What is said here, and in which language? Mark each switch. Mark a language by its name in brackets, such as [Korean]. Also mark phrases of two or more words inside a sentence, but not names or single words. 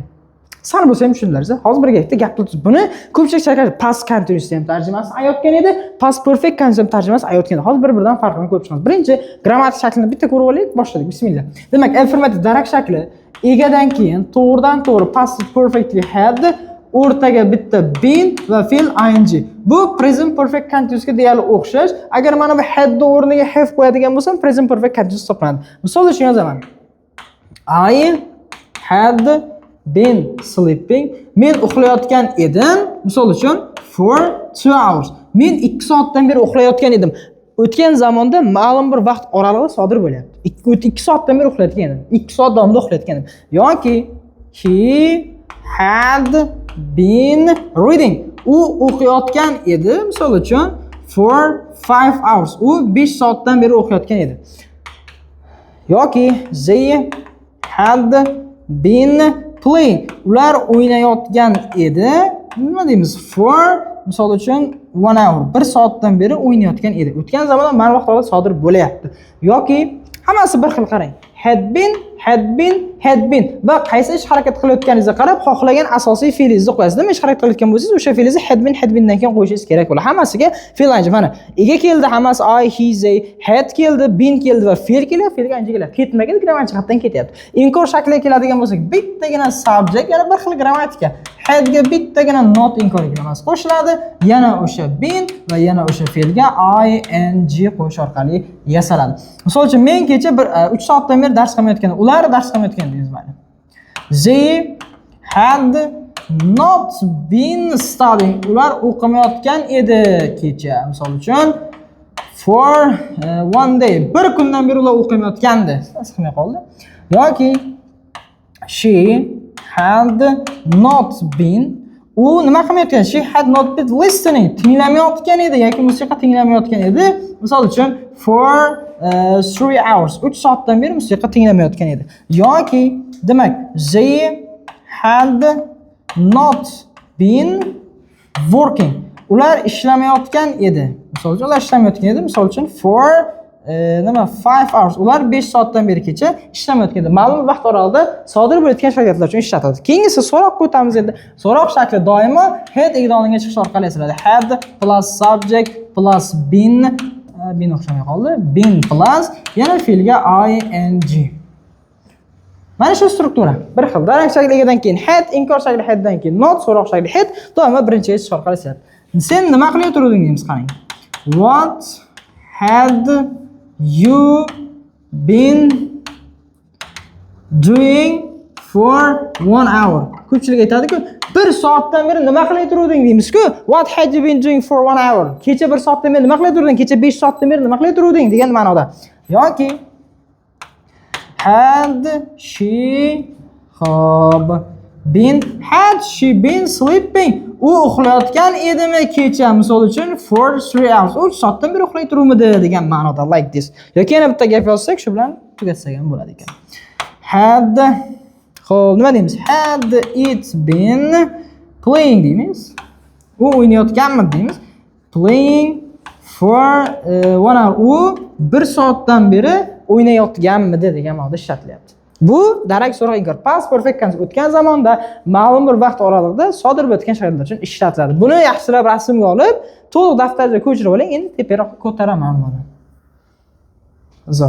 [Uzbek] Sal bo'lsa ham tushundilarsiz. Hozir birga gapni buni ko'pchilik shaklda [English] past continuous [Uzbek] ham tarjimasi ayotgan edi, [English] past perfect continuous [Uzbek] ham tarjimasi ayotgan edi. Hozir bir-biridan farqini ko'rib chiqamiz. Birinchi grammatik shaklini bitta ko'rib olaylik, boshladik. Bismillah. Demak, affirmative darak shakli egadan keyin to'g'ridan-to'g'ri [English] past perfectly had, [Uzbek] o'rtaga bitta been va fe'l ing. Bu [English] present perfect continuousga [Uzbek] deyarli o'xshash. Agar mana bu had o'rniga have qo'yadigan bo'lsam, [English] present perfect continuous [Uzbek] hisoblanadi. Misol uchun yozaman. [English] I had been sleeping. [Uzbek] Men uxlayotgan edim. Misol uchun [English] for 2 hours. [Uzbek] Men 2 soatdan beri uxlayotgan edim. O'tgan zamonda ma'lum bir vaqt oralig'ida sodir bo'lyapti. 2 soatdan beri uxlayotgan edim. 2 soat davomida uxlayotgan edim. [English] Yoki he had been reading. [Uzbek] U o'qiyotgan edi. Misol uchun [English] for 5 hours. [Uzbek] U 5 soatdan beri o'qiyotgan edi. [English] Yoki they had been playing. [Uzbek] Ular o'ynayotgan edi. Nima deymiz? For misol uchun 1 hour. 1 soatdan beri o'ynayotgan edi. O'tgan zamonda mana vaqtda sodir bo'layapti. Yoki hammasi bir xil qarang. [English] Had been [Uzbek] va qaysi ish harakat qilayotganingizga qarab xohlagan asosiy fe'lingizni qo'yasiz. Nima ish harakat qilayotgan bo'lsangiz, o'sha fe'lingizni [English] had beendan [Uzbek] keyin qo'yishingiz kerak bo'ladi. Hammasiga fe'l ing. Mana ega keldi, hammasi I, he, they, had keldi, been keldi va fe'l keladi, fe'lga ing keladi. Ketmagan grammatik jihatdan ketyapti. Inkor shakliga keladigan bo'lsak, bittagina subject, yana bir xil grammatika. Hadga bittagina not inkor qilamiz. Qo'shiladi, yana o'sha been va yana o'sha fe'lga ing qo'yish orqali yasaladi. Misol uchun men kecha 3 soatdan beri dars qilmayotgan, ular dars qilmayotgan deymiz mana. [English] They had not been studying. [Uzbek] Ular o'qimayotgan edi kecha. Misol uchun [English] for 1 day. [Uzbek] Bir kundan beri ular o'qimayotgandi. Nasıl qilmay qoldi? Yoki [English] she had not been. [Uzbek] U nima qilmayotgan? [English] She had not been listening. [Uzbek] Tinglamayotgan edi yoki musiqa tinglamayotgan edi. Misol uchun [English] for 3 hours. [Uzbek] 3 soatdan beri musiqa tinglamayotgan edi. Yoki demak, [English] they had not been working. [Uzbek] Ular ishlamayotgan edi. Misol uchun ular ishlamayotgan edi. Misol uchun [English] for 5 hours. [Uzbek] Ular 5 soatdan beri kecha ishlamayotgan edi. Ma'lum vaqt oralig'ida sodir bo'layotgan harakatlar uchun ishlatiladi. Keyingisi so'roq o'tamiz endi. So'roq shakli doimo had egdonligiga chiqish orqali yasaladi. [English] Had plus subject plus been [Uzbek] o'xshamay qoldi. [English] Been plus [Uzbek] yana fe'lga ing. Mana shu struktura. Bir xil. Darak shaklidan keyin had, inkor shakli haddan keyin not, so'roq shakli had doimo birinchiga chiqish orqali yasaladi. Sen nima qilayotganding deymiz, qarang. [English] What had you been doing for 1 hour. [Uzbek] Ko'pchilik aytadi-ku, 1 soatdan beri nima qilib turuvding deymiz-ku. [English] What had you been doing for 1 hour? [Uzbek] Kecha 1 soatdan beri nima qilib turuvding? Kecha 5 soatdan beri nima qilib turuvding degan ma'noda. [English] Yoki had she been sleeping? [Uzbek] U uxlayotgan edimi kecha, misol uchun [English] for 3 hours. [Uzbek] 3 soatdan beri uxlay turuvmidi degan ma'noda, [English] like this. [Uzbek] Yoki yana bitta gap yozsak, shu bilan tugatsak ham bo'ladi ekan. Xo'p, nima deymiz? [English] Had it been playing deymiz. [Uzbek] U o'ynayotganmi deymiz. [English] Playing for 1 hour. [Uzbek] U 1 soatdan beri o'ynayotganmidi degan ma'noda ishlatilyapti. Bu darak so'roq inkor. [English] Past perfect continuous [Uzbek] o'tgan zamonda ma'lum bir vaqt oralig'ida sodir bo'lgan shakllar uchun ishlatiladi. Buni yaxshilab rasmga olib, to'liq daftarga ko'chirib oling. Endi teparoqqa ko'taraman buni. Zo'r.